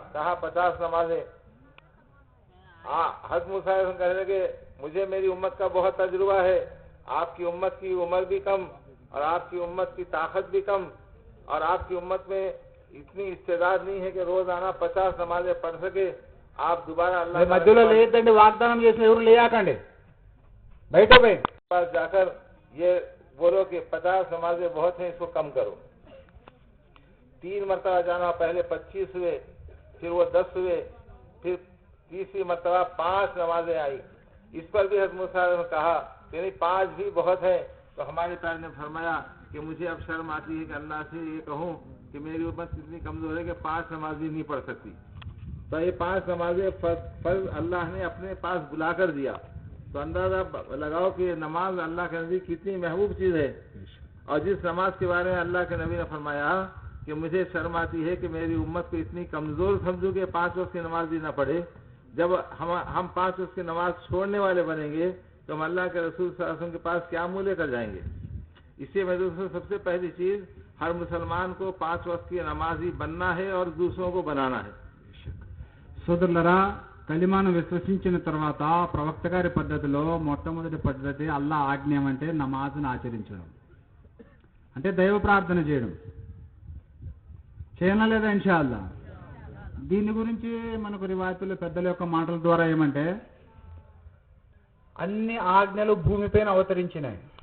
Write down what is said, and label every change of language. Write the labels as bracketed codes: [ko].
[hi] कहा 50 नमाजें। हज़रत मूसा कहने लगे मुझे मेरी उम्मत का बहुत तजुर्बा है, आपकी उम्मत की उम्र भी कम और आपकी उम्मत की ताकत भी कम और आपकी उम्मत में इतनी इस्तेदाद नहीं है कि रोजाना 50 नमाजें पढ़ सके। आप दोबारा अल्लाह [te] మధ్యలో లేదండి, వాగ్దానం చేసిన ఎవరు లేకండి, బయట పోయి [hi] पास जाकर ये बोलो कि 50 नमाजें बहुत हैं, इसको कम करो। 3 मरतबा जाना, पहले 25 हुए, फिर वो 10 हुए, फिर तीसरी मरतबा 5 नमाजें आई। इस पर भी हज़रत मूसा ने कहा कि नहीं 5 भी बहुत है। तो हमारे प्यारे ने फरमाया कि मुझे अब शर्म आती है कि अल्लाह से ये कहूँ कि मेरी उम्मत इतनी कमजोर है कि 5 नमाज भी नहीं पढ़ सकती। तो ये 5 नमाजें फर्ज अल्लाह ने अपने पास बुलाकर दिया। तो अंदाजा लगाओ कि नमाज अल्लाह के नज़दीक कितनी महबूब चीज़ है। और जिस नमाज के बारे में अल्लाह के नबी ने फरमाया कि मुझे शर्म आती है कि मेरी उम्मत को इतनी कमज़ोर समझूं कि 5 वक्त की नमाज भी ना पढ़े, जब हम 5 वक्त की नमाज छोड़ने वाले बनेंगे तो हम अल्लाह के रसूल सल्लल्लाहु अलैहि वसल्लम के पास क्या मुँह लेकर जाएंगे। इससे मैं दोस्तों सबसे पहली चीज़ हर मुसलमान को 5 वक्त की नमाजी बनना है और दूसरों को बनाना है। [te] సోదరులరా, కలిమాను విశ్వసించిన తర్వాత ప్రవక్త గారి పద్ధతిలో మొట్టమొదటి పద్ధతి అల్లా ఆజ్ఞ అంటే నమాజును ఆచరించడం, అంటే దైవ ప్రార్థన చేయడం. చేయనా లేదా ఇన్షాల్లా? దీని గురించి మనకు రివాయతులు పెద్దల యొక్క మాటల ద్వారా ఏమంటే అన్ని ఆజ్ఞలు భూమిపైన అవతరించినాయి.